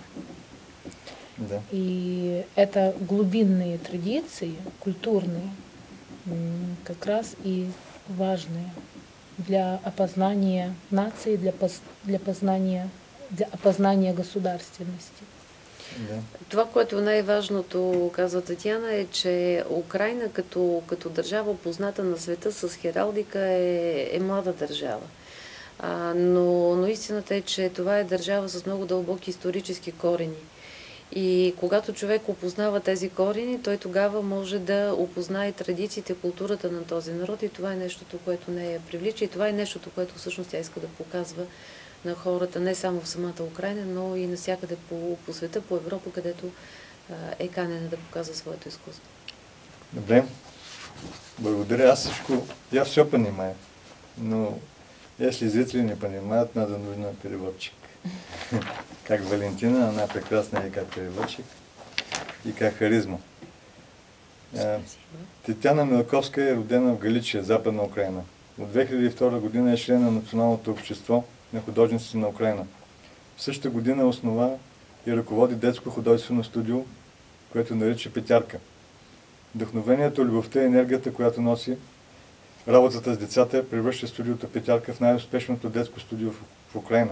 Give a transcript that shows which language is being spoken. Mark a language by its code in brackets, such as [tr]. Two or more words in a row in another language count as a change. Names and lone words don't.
[ru] Да. И это глубинные традиции, культурные, как раз и важные для опознания нации, для опознания государственности. Да. [bg] Това, което най-важното, казва Татьяна, е, че Украйна като държава, позната на света с хералдика, е млада държава. Но истината е, че това е държава с много дълбоки исторически корени. И когато човек опознава тези корени, той тогава може да опознае традициите, културата на този народ, и това е нещото, което не я привлича, и това е нещото, което всъщност тя иска да показва на хората, не само в самата Украйна, но и навсякъде по света, по Европа, където е канена да показва своето изкуство. Добре. Благодаря. Аз всичко, [ru] я все понимаю, но если зрители не понимают, нужно переводчик. Как Валентина, она прекрасна и как переводчик, и как харизма. [bg] Татьяна Милковска е родена в Галичия, Западна Украина. От 2002 година е член на Националното общество на художниците на Украина. В същата година основа и ръководи детско художествено студио, което нарича Петярка. Вдъхновението, любовта и енергията, която носи работата с децата, превръща студиото Петярка в най-успешното детско студио в Украина.